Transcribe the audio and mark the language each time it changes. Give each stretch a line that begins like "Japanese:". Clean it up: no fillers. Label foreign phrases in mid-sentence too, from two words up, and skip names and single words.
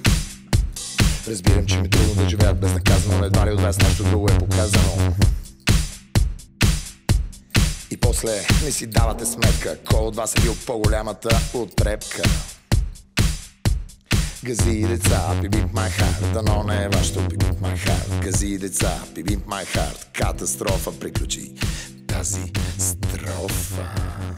Bulgarian: Разбирам, че ми трудно да живеят безнаказано, но едва ли от вас нещо друго е показано. И после не си давате сметка кой от вас е бил по-голямата отрепка. Гази и деца,
English: beat my heart,
Bulgarian: дано не е вашето
English: beat my heart.
Bulgarian: Гази и деца,
English: beat my heart,
Bulgarian: катастрофа, приключи тази строфа.